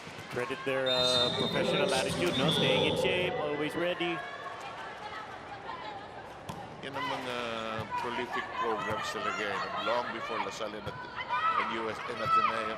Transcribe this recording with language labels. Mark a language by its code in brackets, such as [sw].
[en] Credit their professional attitude, no? Staying in shape, always ready. [tl] Yan ang mga [en] prolific programs [tl] talaga eh. [en] Long before Lasal and UST and Ateneo.